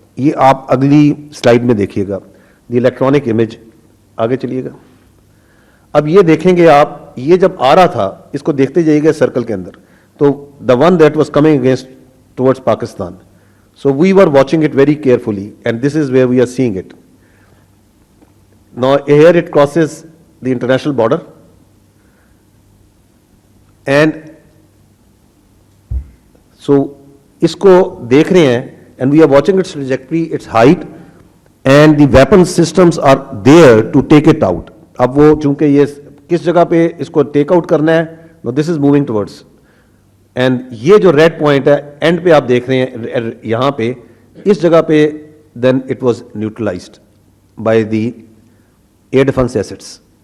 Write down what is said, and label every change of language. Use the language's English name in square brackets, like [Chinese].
[Hindi] ये आप अगली स्लाइड में देखिएगा, [English] The electronic image. [Hindi] आगे चलिएगा. अब ये देखेंगे आप, ये जब आ रहा था इसको देखते जाइएगा सर्कल के अंदर, तो [English] The one that was coming against towards Pakistan. So we were watching it very carefully, and this is where we are seeing it. Now here it crosses the international border, and so [Hindi] इसको देख रहे हैं, [English] and we are watching its trajectory, its height, and the weapon systems are there to take it out. [Hindi] अब वो चूंकि ये किस जगह पे इसको टेक आउट करना है, [English] now this is moving towards. [Hindi] And ये जो रेड पॉइंट है एंड पे आप देख रहे हैं यहां पे, इस जगह पे [English] Then it was neutralised by the air defence assets.